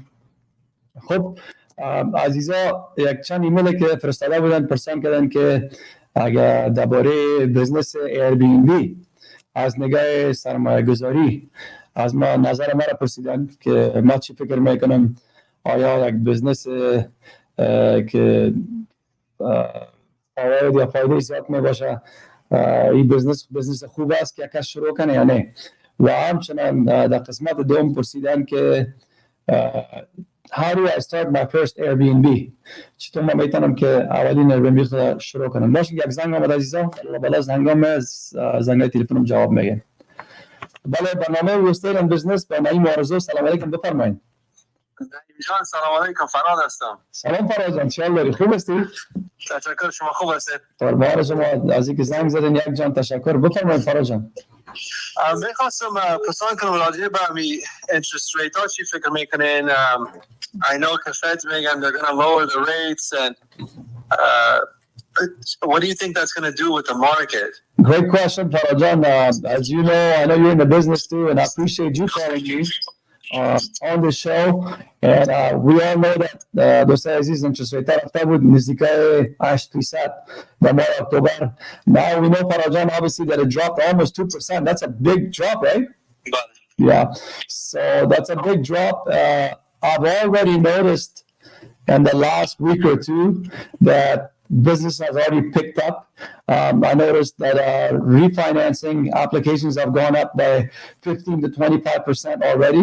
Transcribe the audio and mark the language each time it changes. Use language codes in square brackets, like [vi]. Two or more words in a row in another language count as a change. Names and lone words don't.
[fa] خب عزیزا یک چند ایمیل که فرستاده بودن پرسان کردن که اگر درباره بزنس ایربی‌ان‌بی از نگاه سرمایه گذاری از ما نظر ما را پرسیدن که ما چی فکر میکنم آیا یک بزنس که فواید یا فایده زیاد می باشه این بزنس خوب است که کس شروع کنه یا نه. و همچنان در قسمت دوم پرسیدن که [en] How do I start my first Airbnb؟ [fa] چطور من میتونم که اولین Airbnb خود شروع کنم؟ باشه یک زنگ آمد عزیزان، بالا زنگای تلفنم جواب میگن. بله برنامه ریال استیت اند بزنس با نعیم آرزو. سلام علیکم، بفرمایید. نعیم جان سلام علیکم، فراد هستم. سلام فراد جان، چه حال داری؟ خوب هستی؟ تشکر، شما خوب هستید؟ قربان شما، از اینکه زنگ زدین یک جان تشکر. بفرمایید فراد جان. میخواستم پرسان کنم راجع به می [en] interest rate [fa] ها چی فکر میکنین؟ [en] I know [fa] که فد میگن [en] they're going to lower the rates and what do you think that's going to do with the market? Great question, Farajan. As you know, I know you're in the business too, and I appreciate you calling me on the show. And we all know that [fa] دوستای عزیز [en] interest rate [fa] رفته بود نزدیکای 8% در ماه اکتبر. [en] Now we know, Farajan, obviously that it dropped almost 2%. That's a big drop, right? But Yeah. So that's a big drop. I've already noticed in the last week or two that business has already picked up. I noticed that refinancing applications have gone up by 15 to 25% already.